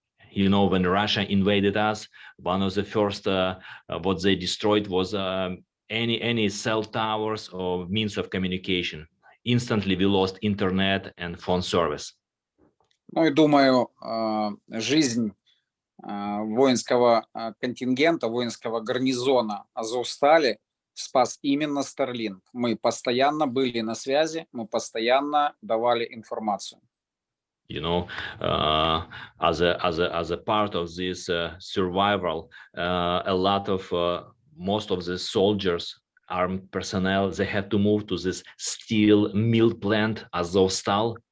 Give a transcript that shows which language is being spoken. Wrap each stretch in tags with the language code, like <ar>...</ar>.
<en>You know, when Russia invaded us, one of the first what they destroyed was any cell towers or means of communication. Instantly we lost internet and phone service.</en> <ru>Ну и думаю, жизнь воинского контингента, воинского гарнизона Азовстали спас именно Starlink. Мы постоянно были на связи, мы постоянно давали информацию.</ru> <en>You know, as a part of this survival, a lot of most of the soldiers, armed personnel, they had to move to this steel mill plant, Azovstal.</en>